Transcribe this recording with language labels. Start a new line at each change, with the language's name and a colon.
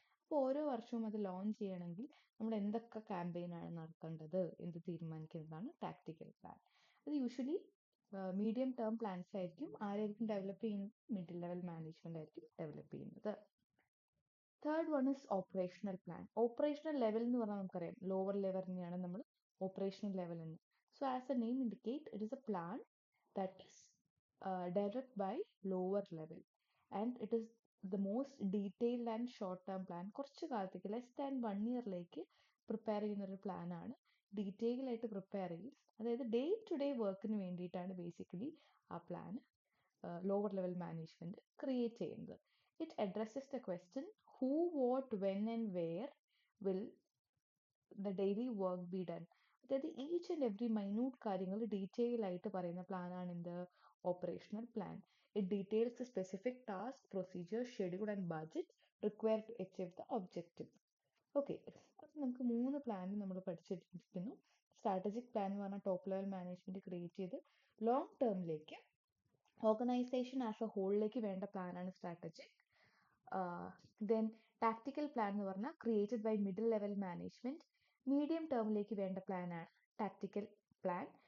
Malayalam: അപ്പോൾ ഓരോ വർഷവും അത് ലോഞ്ച് ചെയ്യണമെങ്കിൽ നമ്മൾ എന്തൊക്കെ ക്യാമ്പയിനാണ് നടത്തേണ്ടത് എന്ന് തീരുമാനിക്കുന്നതാണ് ടാക്ടിക്കൽ പ്ലാൻ. അത് യൂഷ്വലി മീഡിയം ടേം പ്ലാൻസ് ആയിരിക്കും. ആരായിരിക്കും ഡെവലപ്പ് ചെയ്യുന്നത്, മിഡിൽ ലെവൽ മാനേജ്മെന്റ് ആയിരിക്കും ഡെവലപ്പ് ചെയ്യുന്നത്.
English: Third one is operational plan.
Malayalam: Operational level എന്ന് പറഞ്ഞാൽ നമുക്കറിയാം ലോവർ ലെവലിനെയാണ് നമ്മൾ ഓപ്പറേഷണൽ ലെവൽ എന്ന്.
English: So as a name indicate, it is a plan that is developed by lower level and it is the most detailed and short term plan.
Malayalam: കുറച്ച് കാലത്തേക്ക് less than 1 ഇയറിലേക്ക് prepare ചെയ്യുന്ന ഒരു plan ആണ്. Detail ആയിട്ട് prepare ചെയ്യും. അതായത് day to day വർക്കിന് വേണ്ടിയിട്ടാണ് ബേസിക്കലി ആ plan lower level management create ചെയ്യുന്നത്.
English: It addresses the question who, what, when and where will the daily work be done.
Malayalam: അതായത് ഈച്ച് ആൻഡ് എവറി മൈന്യൂട്ട് കാര്യങ്ങൾ ഡീറ്റെയിൽ ആയിട്ട് പറയുന്ന പ്ലാനാണ് എന്ത് operational plan.
English: It details the specific task, procedure, schedule and budget required to achieve the objective.
Malayalam: Okay, അപ്പം നമുക്ക് 3 plan നമ്മൾ പഠിച്ചിരിക്കുന്നു. Strategic plan എന്ന് പറഞ്ഞാൽ ടോപ്പ് ലെവൽ മാനേജ്മെന്റ് ക്രിയേറ്റ് ചെയ്ത് ലോങ് ടേമിലേക്ക് ഓർഗനൈസേഷൻ ആസ് എ ഹോളിലേക്ക് വേണ്ട പ്ലാനാണ് സ്ട്രാറ്റജിക്. ദെൻ ടാക്ടിക്കൽ പ്ലാൻ എന്ന് പറഞ്ഞാൽ created by middle level management medium ടേമിലേക്ക് വേണ്ട പ്ലാനാണ് ടാക്ടിക്കൽ പ്ലാൻ.